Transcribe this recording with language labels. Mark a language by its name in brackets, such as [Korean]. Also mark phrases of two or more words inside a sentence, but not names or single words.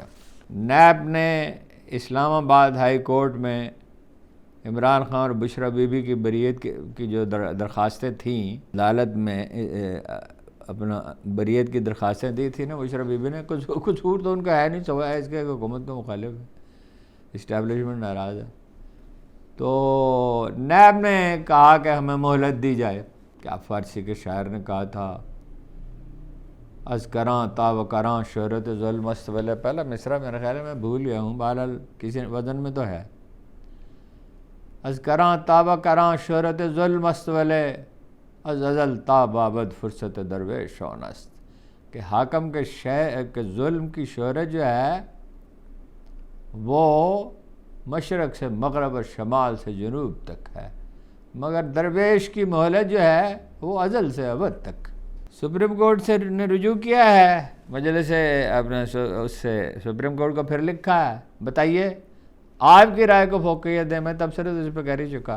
[Urdu] نیب نے اسلام آباد ہائی کورٹ میں عمران خان اور بشرا بی بی کی بریت کی جو درخواستیں تھیں، عدالت میں اپنا بریت کی درخواستیں دی تھیں نا بشرا بی بی نے، کچھ تو ان کا ہے نہیں، سوائے اس کے حکومت کے مخالف ہے، اسٹیبلشمنٹ ناراض ہے. تو نیب نے کہا کہ ہمیں مہلت دی جائے. کیا فارسی کے شاعر نے کہا تھا، [Persian] از کراں تا و کراں شہرت ظلم است ولے. [Urdu] پہلا مصرع میرے خیال ہے میں بھول گیا ہوں، بہرحال کسی وزن میں تو ہے. [Persian] از کراں تا و کراں شہرت ظلم است ولے، از ازل تا بابد فرصت درویش شون است. [Urdu] کہ حاکم کے ظلم کی شہرت جو ہے وہ مشرق سے مغرب اور شمال سے جنوب تک ہے، مگر درویش کی مہلت جو ہے وہ ازل سے ابد تک. سپریم کورٹ سے نے رجوع کیا ہے، مجلس اپنے اس سے سپریم کورٹ کو پھر لکھا ہے، بتائیے آپ کی رائے کو فوقیت دیں، میں تبصرے تو اس پہ کر ہی چکا۔